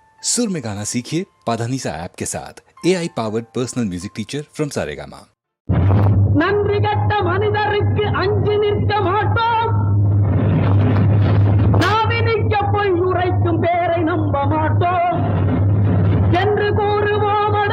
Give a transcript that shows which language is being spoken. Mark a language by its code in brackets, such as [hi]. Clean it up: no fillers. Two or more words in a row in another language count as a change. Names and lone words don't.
[hi] सुर में गाना सीखिए पाधानीसा ऐप के साथ [en] AI powered personal music teacher from [hi] सारेगामा। [ta] நன்றி கட்ட மனிதருக்கு அஞ்சி நிற்க மாட்டோம். நாவினிக்க பொய் உரைக்கும் பேரை நம்ப மாட்டோம் என்று கூறுவோமட.